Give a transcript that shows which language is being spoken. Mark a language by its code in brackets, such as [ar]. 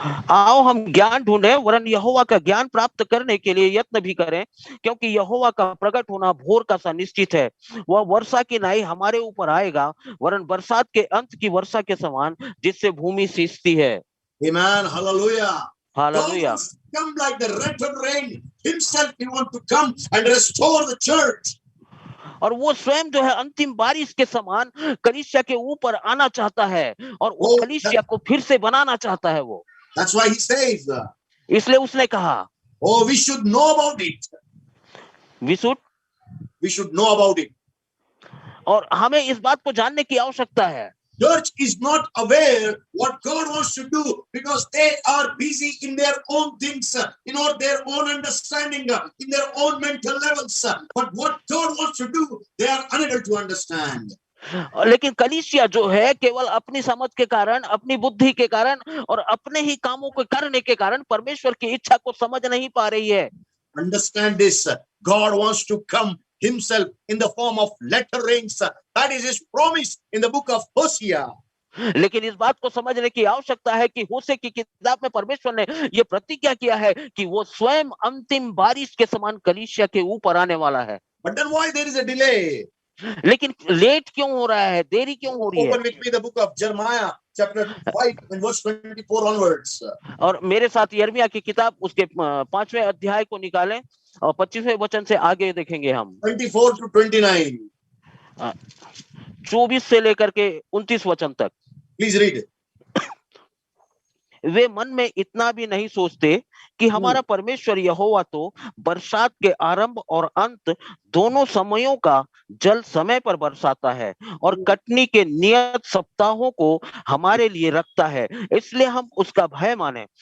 [hi] आओ हम ज्ञान ढूंढें, वरन यहोवा का ज्ञान प्राप्त करने के लिए यत्न भी करें, क्योंकि यहोवा का प्रकट होना भोर का सा निश्चित है। वह वर्षा की नाई हमारे ऊपर आएगा, वरन बरसात के अंत की वर्षा के समान, जिससे भूमि सींचती है। [en] Amen. Hallelujah. [hi] Hallelujah. [en] God will come like the latter rain. Himself He wants to come and restore the church. [hi] और वो स्वयं जो है अंतिम बारिश के समान कलीसिया के ऊपर आना चाहता है और उस कलीसिया को फिर से बनाना चाहता है वो। [en] That's why He says. [hi] इसलिए उसने कहा, [en] Oh, we should know about it. We should know about it. [hi] और हमें इस बात को जानने की आवश्यकता है। [en] Church is not aware what God wants to do because they are busy in their own things, their own understanding, in their own mental levels. But what God wants to do, they are unable to understand. [hi] लेकिन कलीसिया जो है केवल अपनी समझ के कारण, अपनी बुद्धि के कारण और अपने ही कामों को करने के कारण परमेश्वर की इच्छा को समझ नहीं पा रही है। [en] Understand this. God wants to come himself in the form of letter rains. That is his promise in the book of Hosea. [hi] लेकिन इस बात को समझने की आवश्यकता है कि होशे की किताब में परमेश्वर ने यह प्रतिज्ञा किया है कि वो स्वयं अंतिम बारिश के समान कलीसिया के ऊपर आने वाला है। [en] But then why there is a delay? [hi] लेकिन लेट क्यों हो रहा है, देरी क्यों हो रही है? [en] Open with me the book of Jeremiah chapter 5 and verse 24 onwards. [hi] और मेरे साथ यिर्मयाह की किताब उसके 5वें अध्याय को निकालें और 25वें वचन से आगे देखेंगे हम। [en] 24 to 29. [hi] 24 से लेकर के 29 वचन तक। [en] Please read. [hi] वे मन में इतना भी नहीं सोचते कि हमारा परमेश्वर यहोवा तो बरसात के आरंभ और अंत दोनों समयों का जल समय पर बरसाता है और कटनी के नियत सप्ताहों को हमारे लिए रखता है, इसलिए हम उसका भय माने।